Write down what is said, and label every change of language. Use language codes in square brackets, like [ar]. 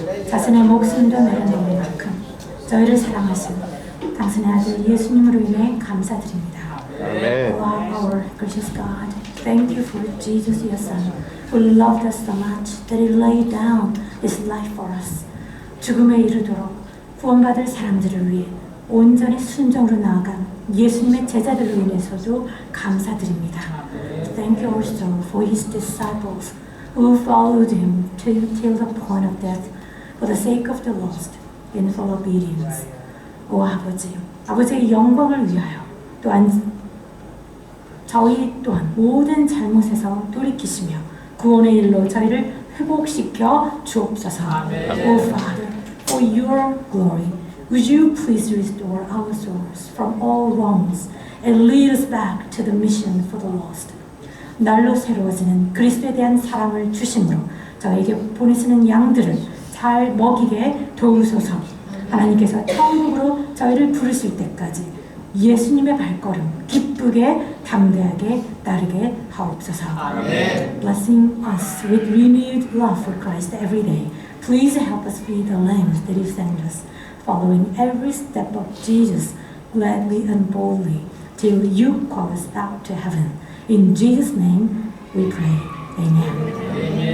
[ko] 자신의 목숨도 내려놓을 만큼 저희를 사랑하시고 당신의 아들 예수님으로 인해 감사드립니다. [en] Wow, our gracious God, thank you for Jesus, your Son, who loved us so much that He laid down His life for us. [ko] 죽음에 이르도록 구원받을 사람들을 위해 온전히 순종으로 나아간 예수님의 제자들로 인해서도 감사드립니다. [en] Thank you also for His disciples who followed Him till the point of death. For the sake of the lost, in full obedience. [ko] 오 아버지, 아버지의 영광을 위하여 또한 저희 또한 모든 잘못에서 돌이키시며 구원의 일로 저희를 회복시켜 주옵소서. [en] O Father, for your glory, Would you please restore our souls from all wrongs and lead us back to the mission for the lost? [ko] 날로 새로워지는 그리스도에 대한 사랑을 주심으로 저에게 보내시는 양들을 잘 먹이게 도우소서. 하나님께서 천국으로 저희를 부르실 때까지 예수님의 발걸음 기쁘게 담대하게 따르게 하옵소서. [en] Blessing us with renewed love for Christ every day. Please help us be the lambs that you send us, following every step of Jesus gladly and boldly till you call us back to heaven. In Jesus' name we pray. Amen.